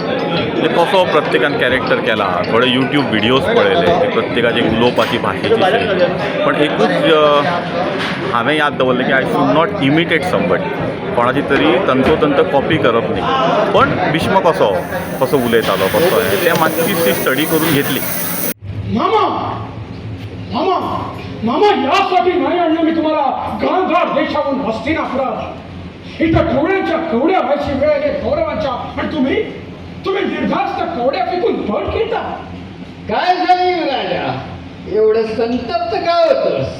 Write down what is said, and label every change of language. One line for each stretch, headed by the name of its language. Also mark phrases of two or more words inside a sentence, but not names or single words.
Konkani: म्हणजे कसो प्रत्येकान कॅरेक्टर केला. थोडे
English: YouTube videos
Konkani: पळयले प्रत्येकाची उलोवपाची भाशेची शैली. पण एकूच हांवें याद दवरलें की
English: I should not imitate somebody.
Konkani: कोणाची तरी तंतोतंत कॉपी करप न्ही पण भीष्म कसो उलयतालो कसो तें मातशी स्टडी करून घेतली.
Marathi: मामा मामा मामा यासाठी नाही आणलं मी तुम्हाला गांधार देशाहून हस्तिनापुरात. इथं कवड्यांच्या कवड्या व्हायची वेळ आहे कौरवांच्या पण तुम्ही निर्धास्त कवड्या पिकून पळ खेळता. काय झालं राजा एवढं संतप्त का होतंस?